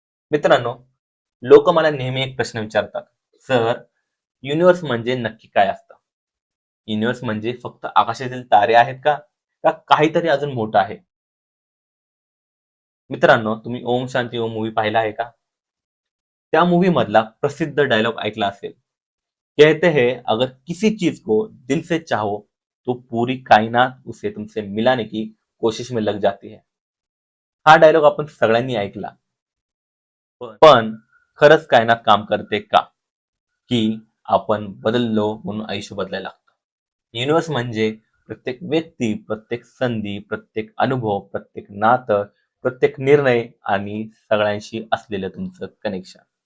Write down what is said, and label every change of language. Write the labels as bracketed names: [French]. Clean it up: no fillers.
[Marathi] मित्रांनो, लोक मला नेहमी एक प्रश्न विचारतात, सर, युनिव्हर्स म्हणजे नक्की काय असतं? युनिव्हर्स म्हणजे फक्त आकाशातील तारे आहेत का? का काहीतरी अजून मोठं आहे? मित्रांनो, तुम्ही ओम शांती ओम मूव्ही पाहिला आहे का? त्या मूव्ही मधला प्रसिद्ध डायलॉग ऐकला असेल. [Hindi] कहते हैं अगर किसी चीज को दिल से चाहो तो पूरी कायनात उसे तुमसे मिलाने की कोशिश में लग जाती है. [Marathi] हा डायलॉग आपण सगळ्यांनी ऐकला. पण खरंच कायनात काम करते का? की आपण बदललो म्हणून आयुष्य बदलायला लागतं. युनिव्हर्स म्हणजे प्रत्येक व्यक्ती, प्रत्येक संधी, प्रत्येक अनुभव, प्रत्येक नातं, प्रत्येक निर्णय आणि सगळ्यांशी असलेलं तुमचं कनेक्शन.